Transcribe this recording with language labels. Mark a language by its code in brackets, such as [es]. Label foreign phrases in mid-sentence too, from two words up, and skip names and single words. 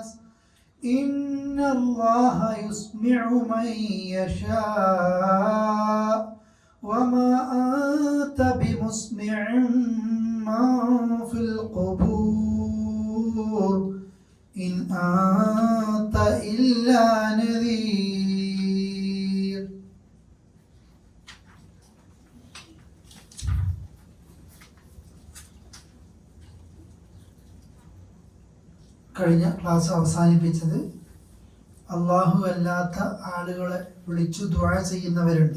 [ar] إن الله يسمع من يشاء وما أنت بمسمع من في القبور إن أنت إلا نذير. [ml] കഴിഞ്ഞ ക്ലാസ് അവസാനിപ്പിച്ചത് അള്ളാഹു അല്ലാത്ത ആളുകളെ വിളിച്ചു ദുആ ചെയ്യുന്നവരുണ്ട്.